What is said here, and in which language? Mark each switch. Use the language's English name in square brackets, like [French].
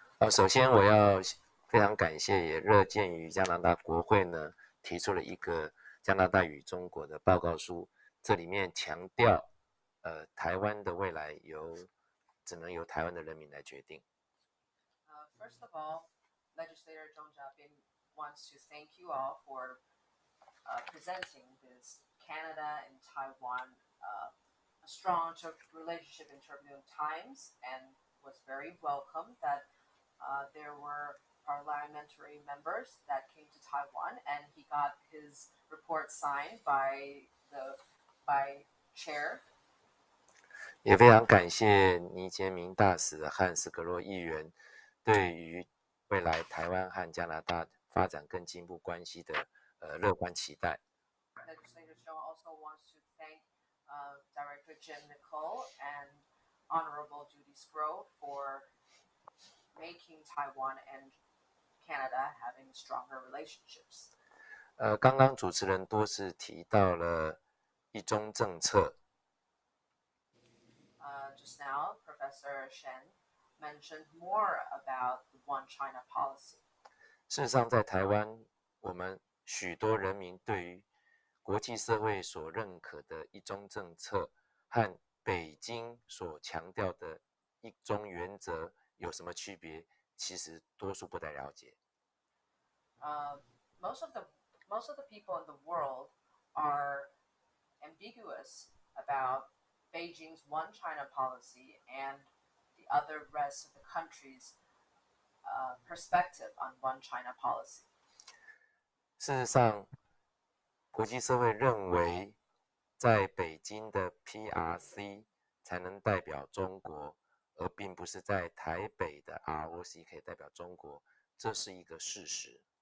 [Chinese] 首先我要非常感谢，也乐见于加拿大国会呢提出了一个加拿大与中国的报告书，这里面强调，台湾的未来只能由台湾的人民来决定。 [English] First of all, Legislator Zhong Jiabin wants to thank you all for presenting this Canada and Taiwan a strong relationship in turbulent times, and was very welcome that there were parliamentary members that came to Taiwan, and he got his report signed by Chair. [Chinese] 也非常感谢倪杰明大使和Sgro议员对于未来台湾和加拿大发展更进一步关系的乐观期待。 [English] Legislator Zhou also wants to thank Director Jim Nicole and Honorable Judy Sgro for making Taiwan and Canada having stronger relationships. [Chinese] 刚刚主持人多次提到了一中政策。 [English] Just now, Professor Shen mentioned more about the One China policy. [Chinese] 事实上，在台湾，我们许多人民对于国际社会所认可的一中政策和北京所强调的一中原则有什么区别，其实多数不太了解。 [English] Most of the people in the world are ambiguous about Beijing's One China policy and the other rest of the country's perspective on One China policy. [Chinese] 事实上，国际社会认为，在北京的 PRC 才能代表中国，而并不是在台北的 ROC 可以代表中国，这是一个事实。